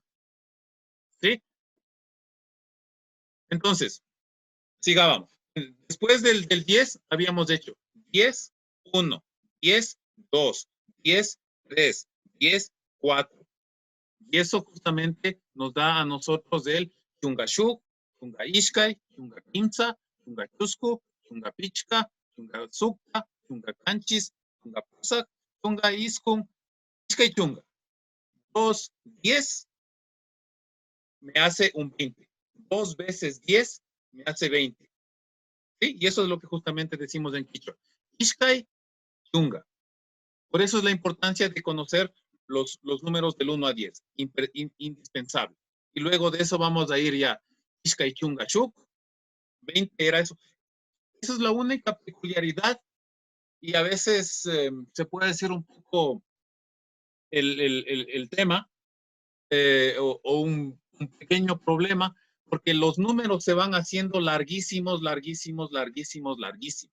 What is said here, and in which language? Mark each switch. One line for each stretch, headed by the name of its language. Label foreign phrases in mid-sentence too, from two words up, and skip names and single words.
Spanish: ¿Sí? Entonces, sigamos. Después del 10 habíamos hecho 10, 1, 10, 2, 10, 3, 10, 4. Y eso justamente nos da a nosotros el
Quechua: Chungashuk, Chunga Ishkai, Chunga Kimsa, Chunga Chusku, Chunga Pichka, Chunga Sukka, Chunga Kanchis, Chunga Pusak, Chunga Iskun, Ishkai Chunga.
Spanish: 2, 10 me hace un 20. 2 veces 10 me hace 20. ¿Sí? Y eso es lo que justamente decimos en quichua.
Quechua: Ishkai Chunga.
Spanish: Por eso es la importancia de conocer los números del 1 a 10. Indispensable. Y luego de eso vamos a ir ya.
Quechua: Ishkai Chunga Shuk. 20
Spanish: era eso. Esa es la única peculiaridad y a veces se puede decir un poco el tema o un pequeño problema, porque los números se van haciendo larguísimos, larguísimos, larguísimos, larguísimos.